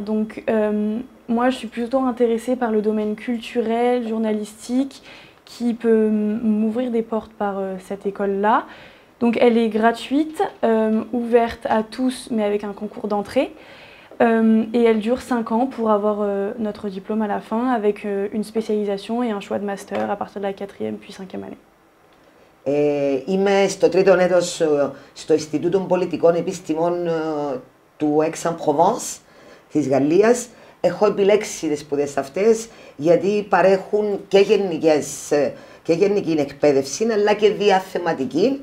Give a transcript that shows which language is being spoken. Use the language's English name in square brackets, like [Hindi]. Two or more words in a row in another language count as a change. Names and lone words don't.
[French] Donc, moi je suis plutôt intéressée par le domaine culturel, journalistique qui peut m'ouvrir des portes par cette école-là. Donc, elle est gratuite, ouverte à tous mais avec un concours d'entrée. Et elle dure 5 ans pour avoir notre diplôme à la fin avec une spécialisation et un choix de master à partir de la 4e puis 5e année. [Greek] Είμαι στο τρίτο έτος στο Ινστιτούτο Πολιτικών Επιστημών του Aix-en-Provence της Γαλλίας. Έχω επιλέξει τις σπουδές αυτές γιατί παρέχουν και γενική εκπαίδευση αλλά και διαθεματική.